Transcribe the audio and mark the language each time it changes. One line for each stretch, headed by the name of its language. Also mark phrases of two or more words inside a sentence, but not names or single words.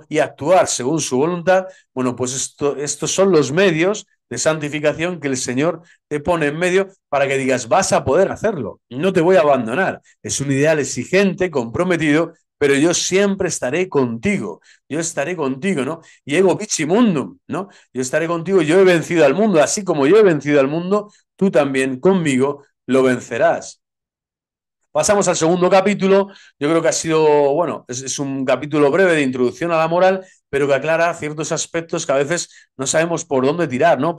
Spanish: Y actuar según su voluntad, bueno, pues estos son los medios de santificación que el Señor te pone en medio para que digas, vas a poder hacerlo, no te voy a abandonar. Es un ideal exigente, comprometido, pero yo siempre estaré contigo, yo estaré contigo, ¿no?
Latin: Y ego vici mundum,
Spanish: ¿no? Yo estaré contigo, yo he vencido al mundo, así como yo he vencido al mundo, tú también conmigo lo vencerás. Pasamos al segundo capítulo. Yo creo que ha sido, bueno, es un capítulo breve de introducción a la moral, pero que aclara ciertos aspectos que a veces no sabemos por dónde tirar, ¿no?